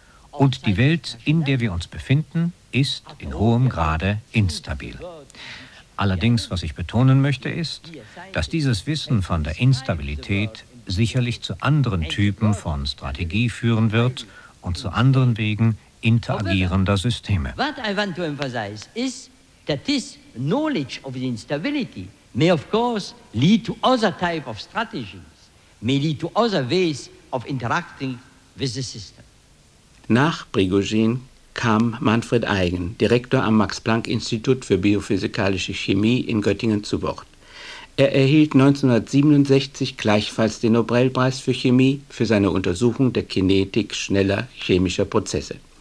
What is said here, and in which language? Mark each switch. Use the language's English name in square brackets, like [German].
[German] Und die Welt, in der wir uns befinden, ist in hohem Grade instabil. Allerdings, was ich betonen möchte, ist, dass dieses Wissen von der Instabilität sicherlich zu anderen Typen von Strategie führen wird und zu anderen Wegen interagierender Systeme. [English] What I want to emphasize is that this knowledge of the instability may of course lead to other type of strategies, may lead to other ways of interacting with the system. [German] Nach Prigogine kam Manfred Eigen, Direktor am Max-Planck-Institut für biophysikalische Chemie in Göttingen, zu Wort. Er erhielt 1967 gleichfalls den Nobelpreis für Chemie für seine Untersuchung der Kinetik schneller chemischer Prozesse.